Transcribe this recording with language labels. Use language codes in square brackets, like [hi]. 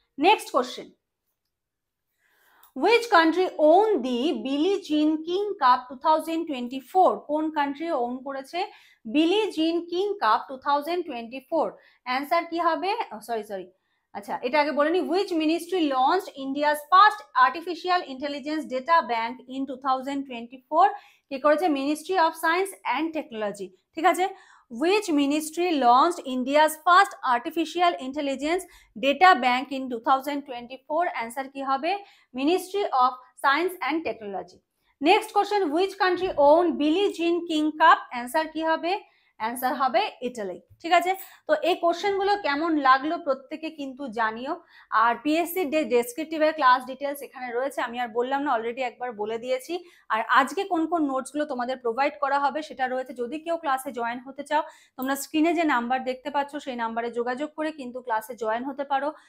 [en] Next question, Which country owned the Billie Jean King Cup 2024? [bn] কোন country on করেছে বিলি Jean King cup 2024? Answer কি হবে? Sorry, আচ্ছা এটা আগে বলে নি। [en] Which ministry launched India's first artificial intelligence data bank in 2024? [bn] কে করেছে? Ministry of science and technology. ঠিক আছে, [en] Which ministry launched India's first artificial intelligence data bank in 2024? Answer [bn] কি হবে? [en] Ministry of Science and Technology. Next question, which country owned Billie Jean King Cup? [bn] Answer কি হবে? Answer হবে Italy. ঠিক আছে, তো এই কোশ্চেনগুলো কেমন লাগলো প্রত্যেকে কিন্তু জানিও। আর পিএসসি ডেসক্রিপটিভের ক্লাস ডিটেলস এখানে রয়েছে, আমি আর বললাম না, অলরেডি একবার বলে দিয়েছি। আর আজকে কোন কোন নোটসগুলো তোমাদের প্রোভাইড করা হবে সেটা রয়েছে। যদি কেউ ক্লাসে জয়েন হতে চাও, তোমরা স্ক্রিনে যে নাম্বার দেখতে পাচ্ছ সেই নাম্বারে যোগাযোগ করে কিন্তু ক্লাসে জয়েন হতে পারো।